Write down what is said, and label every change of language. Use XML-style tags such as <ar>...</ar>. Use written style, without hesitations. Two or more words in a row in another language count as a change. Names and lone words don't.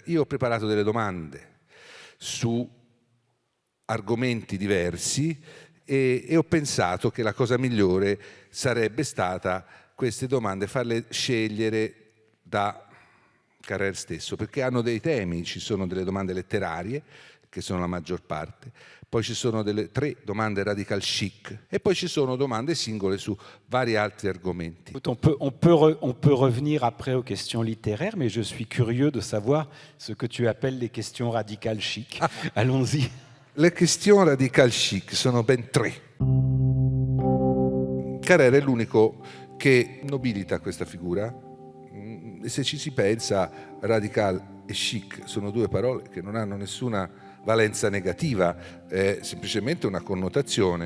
<it>Io ho preparato delle domande su argomenti diversi e ho pensato che la cosa migliore sarebbe stata queste domande farle scegliere da Carrère stesso, perché hanno dei temi. Ci sono delle domande letterarie, che sono la maggior parte, poi ci sono delle 3 domande</it> <en>radical chic</en> <it>e poi ci sono domande singole su vari altri argomenti.</it> <fr>On peut revenir après aux questions littéraires, mais je suis curieux de savoir ce que tu appelles les questions</fr> <en>radical chic.</en> <fr>Allons-y.</fr> <it>Le questioni</it> <en>radical chic</en> <it>sono ben 3. Carrère è l'unico che nobilita questa figura. E se ci si pensa, radical e chic sono 2 parole che non hanno nessuna valenza negativa, è semplicemente una connotazione.</it>